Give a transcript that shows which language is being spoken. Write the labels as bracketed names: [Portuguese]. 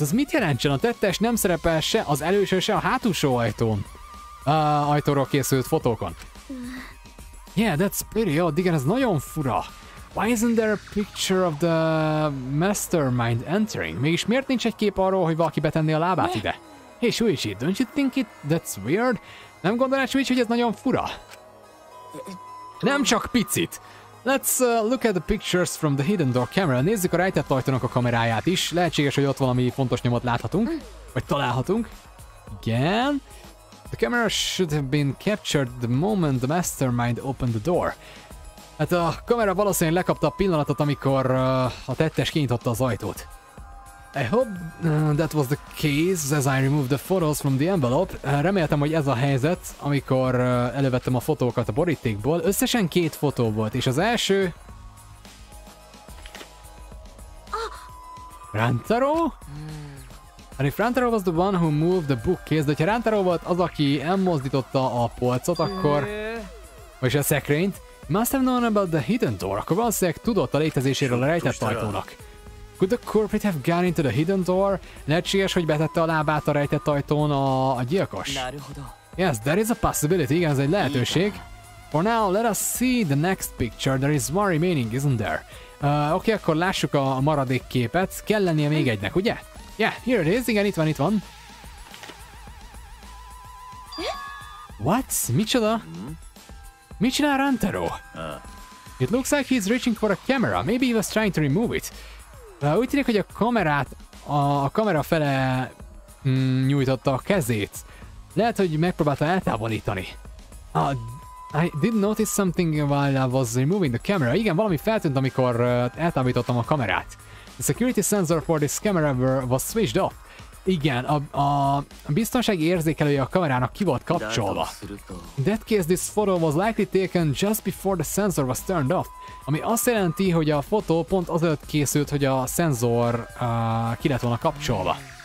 [Hungarian] Ez mit jelentsen? A tettes nem szerepel se az előső, se a hátulsó ajtóról készült fotókon. [English] Yeah, that's pretty odd. [Hungarian] Igen, ez nagyon fura. [English] Why isn't there a picture of the mastermind entering? [Hungarian] Mégis miért nincs egy kép arról, hogy valaki betenné a lábát ide? [English] Hey Shuichi, don't you think that's weird? [Hungarian] Nem gondolnád, Shuichi, hogy ez nagyon fura? Nem csak picit. [English] Let's look at the pictures from the hidden door camera. [Hungarian] Nézzük a rejtett ajtónak a kameráját is. Lehetséges, hogy ott valami fontos nyomot láthatunk, vagy találhatunk. Igen. [English] The camera should have been captured the moment the mastermind opened the door. [Hungarian] Hát a kamera valószínűleg lekapta a pillanatot, amikor a tettes kinyitotta az ajtót. [English] I hope that was the case as I removed the photos from the envelope. [Hungarian] Reméltem, hogy ez a helyzet, amikor elővettem a fotókat a borítékból. Összesen 2 fotó volt, és az első... [English] Rantaro? And if Rantaro was the one who moved the bookcase, [Hungarian] de ha Rantaro volt az, aki elmozdította a polcot, akkor... Vagyis a szekrényt, [English] must have known about the hidden door, [Hungarian] akkor valószínűleg tudott a létezéséről a rejtett ajtónak. [English] Could the culprit have gone into the hidden door? [Hungarian] Lehetséges, hogy betette a lábát a rejtett ajtón a gyilkos. [English] Yes, there is a possibility, [Hungarian] igen, ez egy lehetőség. [English] For now, let us see the next picture. There is one remaining, isn't there? [Hungarian] Oké, akkor lássuk a maradék képet. Kell lennie még egynek, ugye? [English] Yeah, here it is, [Hungarian] igen, itt van. What? Micsoda? Mit csinál Rantaro? [English] It looks like he's reaching for a camera. Maybe he was trying to remove it. [Hungarian] Úgy tűnik, hogy a kamera fele nyújtotta a kezét. Lehet, hogy megpróbálta eltávolítani. [English] I did notice something while I was removing the camera. [Hungarian] Igen, valami feltűnt, amikor eltávolítottam a kamerát. [English] The security sensor for this camera was switched off. [Hungarian] Igen, a biztonsági érzékelője a kamerának ki volt kapcsolva. [English] In that case, this photo was likely taken just before the sensor was turned off. [Hungarian] Ami azt jelenti, hogy a fotó pont azelőtt készült, hogy a szenzor ki lett volna kapcsolva.